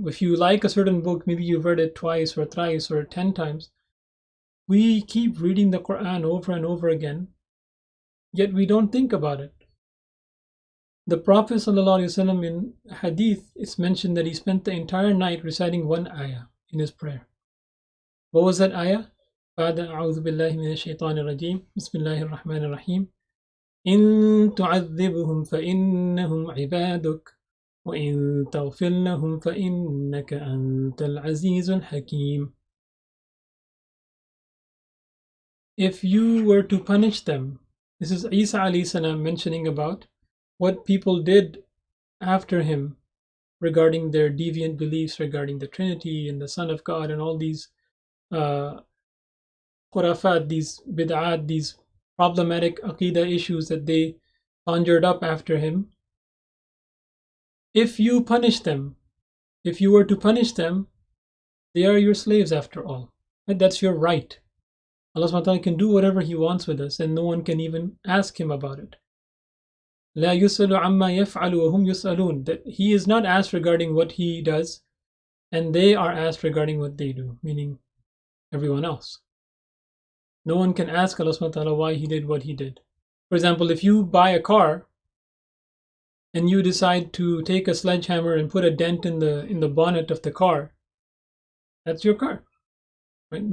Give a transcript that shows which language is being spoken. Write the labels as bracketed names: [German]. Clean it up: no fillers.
[English] If you like a certain book, maybe you've read it twice or thrice or 10 times. We keep reading the Quran over and over again, yet we don't think about it. The Prophet ﷺ in Hadith, it's mentioned that he spent the entire night reciting one ayah in his prayer. What was that ayah? [Arabic] بعد أعوذ بالله من الشيطان الرجيم بسم الله الرحمن الرحيم إن تعذبهم فإنهم عبادك وإن تغفر لهم فإنك أنت العزيز الحكيم. [English] If you were to punish them, this is Isa alayhi salam mentioning about what people did after him regarding their deviant beliefs regarding the Trinity and the Son of God and all these khurafat, these bid'at, these problematic aqidah issues that they conjured up after him. If you punish them, if you were to punish them, they are your slaves after all. And that's your right. Allah subhanahu wa ta'ala can do whatever He wants with us, and no one can even ask Him about it. [Arabic] لا يسأل عما يفعل وهم يسألون. [English] That He is not asked regarding what He does, and they are asked regarding what they do, meaning everyone else. No one can ask Allah subhanahu wa ta'ala why He did what He did. For example, if you buy a car and you decide to take a sledgehammer and put a dent in the bonnet of the car, that's your car. Right?